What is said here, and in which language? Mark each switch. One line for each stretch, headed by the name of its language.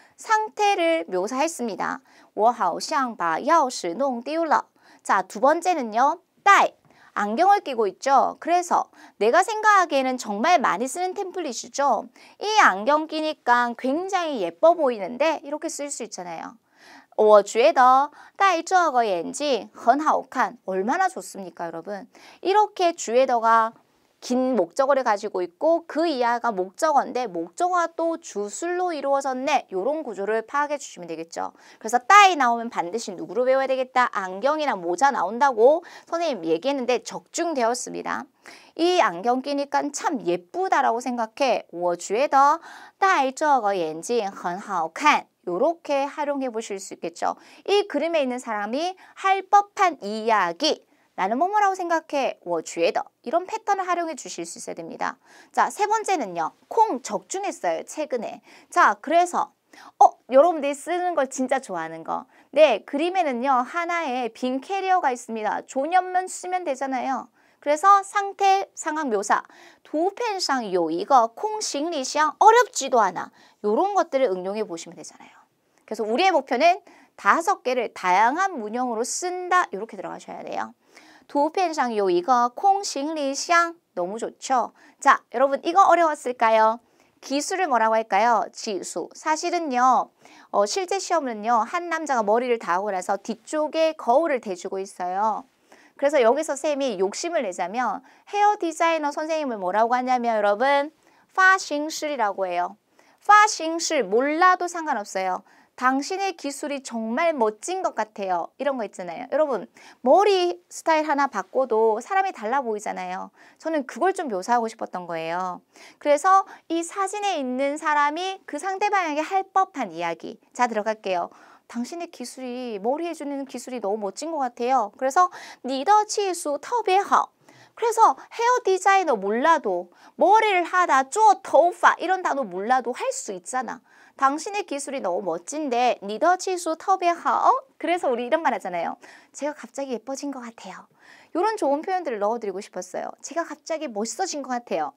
Korean: 상태를 묘사했습니다.
Chinese: 我好像把钥匙弄丢了.
Korean: 자, 두 번째는요. 戴.안경을 끼고 있죠. 그래서 내가 생각하기에는 정말 많이 쓰는 템플릿이죠. 이 안경 끼니까 굉장히 예뻐 보이는데 이렇게 쓸 수 있잖아요.
Chinese: 我觉得戴这个眼镜很好看.
Korean: 얼마나 좋습니까, 여러분? 이렇게 주에더가 긴 목적어를 가지고 있고 그 이하가 목적어인데 목적어가 또 주술로 이루어졌네. 이런 구조를 파악해 주시면 되겠죠. 그래서 따이 나오면 반드시 누구로 외워야 되겠다. 안경이나 모자 나온다고 선생님 얘기했는데 적중되었습니다. 이 안경 끼니까 참 예쁘다라고 생각해.
Chinese: 我觉得戴这个眼镜很好看.
Korean: 이렇게 활용해 보실 수 있겠죠. 이 그림에 있는 사람이 할 법한 이야기. 나는 뭐뭐라고 생각해. 我觉得. 이런 패턴을 활용해 주실 수 있어야 됩니다. 자, 세 번째는요. 콩 적중했어요. 최근에. 자, 그래서 여러분들이 쓰는 걸 진짜 좋아하는 거. 네, 그림에는요. 하나의 빈 캐리어가 있습니다. 존연문 쓰면 되잖아요. 그래서 상태, 상황 묘사.
Chinese: 두片上有一个空行李箱
Korean: 어렵지도 않아. 이런 것들을 응용해 보시면 되잖아요. 그래서 우리의 목표는 5개를 다양한 문형으로 쓴다. 이렇게 들어가셔야 돼요.
Chinese: 图片上有一个空行李箱
Korean: 너무 좋죠? 자, 여러분 이거 어려웠을까요? 기술을 뭐라고 할까요? 지수. 사실은요. 실제 시험은요. 한 남자가 머리를 다 하고 나서 뒤쪽에 거울을 대주고 있어요. 그래서 여기서 쌤이 욕심을 내자면 헤어 디자이너 선생님을 뭐라고 하냐면 여러분 发型师이라고 해요. 发型师 몰라도 상관없어요. 당신의 기술이 정말 멋진 것 같아요. 이런 거 있잖아요. 여러분 머리 스타일 하나 바꿔도 사람이 달라 보이잖아요. 저는 그걸 좀 묘사하고 싶었던 거예요. 그래서 이 사진에 있는 사람이 그 상대방에게 할 법한 이야기. 자, 들어갈게요. 당신의 기술이 머리 해주는 기술이 너무 멋진 것 같아요. 그래서
Chinese: 你的技术特别好.
Korean: 그래서 헤어 디자이너 몰라도 머리를 하다 做头发 이런 단어 몰라도 할 수 있잖아. 당신의 기술이 너무 멋진데
Chinese: 你的技术特别好.
Korean: 그래서 우리 이런 말 하잖아요. 제가 갑자기 예뻐진 것 같아요. 이런 좋은 표현들을 넣어드리고 싶었어요. 제가 갑자기 멋있어진 것 같아요.